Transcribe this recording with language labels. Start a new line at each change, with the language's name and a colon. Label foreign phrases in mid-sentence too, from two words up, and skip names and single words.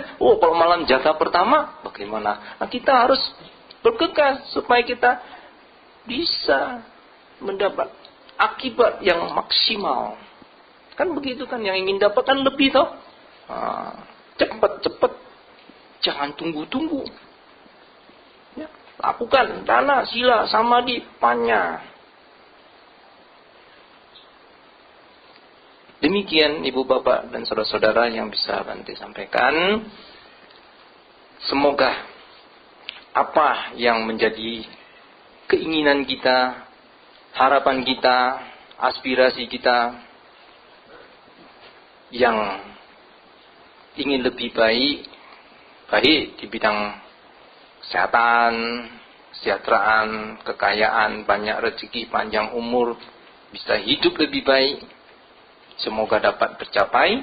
Indonesian: Kalau malam jaga pertama bagaimana? Nah, kita harus bergegas supaya kita bisa mendapat akibat yang maksimal. Kan begitu kan, yang ingin dapatkan lebih toh. Cepat. Jangan tunggu-tunggu. Ya, lakukan
Pali: dana, sila, samadhi, panya.
Indonesian: Demikian ibu bapak dan saudara-saudara yang bisa Bante sampaikan. Semoga apa yang menjadi keinginan kita, harapan kita, aspirasi kita yang ingin lebih baik di bidang kesehatan, kesejahteraan, kekayaan, banyak rezeki, panjang umur, bisa hidup lebih baik, semoga dapat tercapai.